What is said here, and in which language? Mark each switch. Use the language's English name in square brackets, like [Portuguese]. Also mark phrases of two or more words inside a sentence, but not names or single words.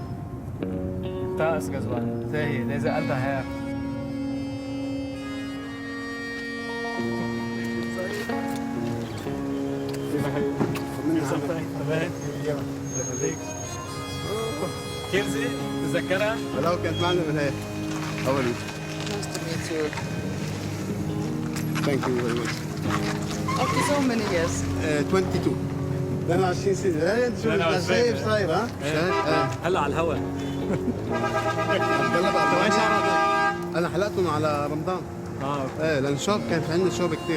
[German] Da ist Ghazwan, der hier, dieser alte Herr. [Arabic] كيرزي تذكرها؟ لو كانت معنا من هيك أول [English] Nice to meet you. Thank you very much. After so many years. [Arabic] 22 22 سنة انت شو ازاي صاير ها؟ هلا على الهواء. يلا بقى وين شعرك؟ انا حلقتهم على رمضان. ايه لان شوب كان في عندنا شوب كثير.